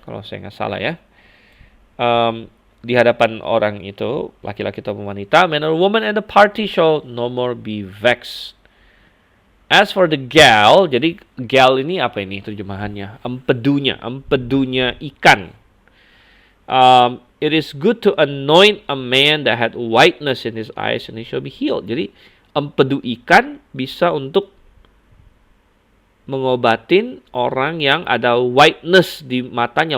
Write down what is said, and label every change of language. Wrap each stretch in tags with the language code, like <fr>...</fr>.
<id>Kalau saya nggak salah ya. Di hadapan orang itu, laki-laki atau wanita,</id> <en>man or woman, and the party shall no more be vexed. As for the gall,</en> <id>jadi gall ini apa ini terjemahannya? Empedunya ikan.</id> <en>It is good to anoint a man that had whiteness in his eyes, and he shall be healed.</en> <id>Jadi empedu ikan bisa untuk mengobatin orang yang ada whiteness di matanya.</id>